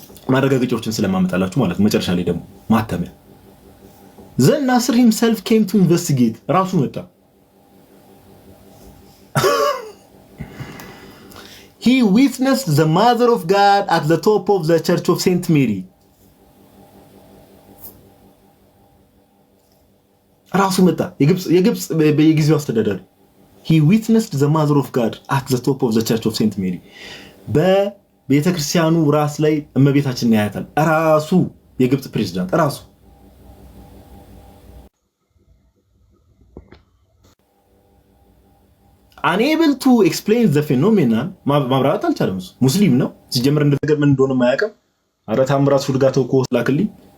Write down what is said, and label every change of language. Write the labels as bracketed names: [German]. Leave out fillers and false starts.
[Amharic] ማረጋገጫዎችን ስለማመጣላችሁ ማለት ነው። መጨረሻ ላይ ደግሞ ማተሚያ ዘን [English] ናስር himself came to investigate [Amharic] ራሱ መጣ። [English] He witnessed the mother of God at the top of the church of Saint Mary. [Amharic] ራሱ መጣ። የግብጽ በየጊዜው አስተዳዳሪ [English] He witnessed the mother of God at the top of the church of Saint Mary. [Amharic] በቤተክርስቲያኑ ራስ ላይ እመቤታችንን ያያታል። ራሱ የግብጽ ፕሬዝዳንት ራሱ [English] unable to explain the phenomenon [Amharic] ማብራራት አልቻለም። ሙስሊም ነው ሲጀምር እንደገር ምን እንደሆነ ማያውቅም። አረ ታምራት ሹልጋተው እኮ ላክልኝ።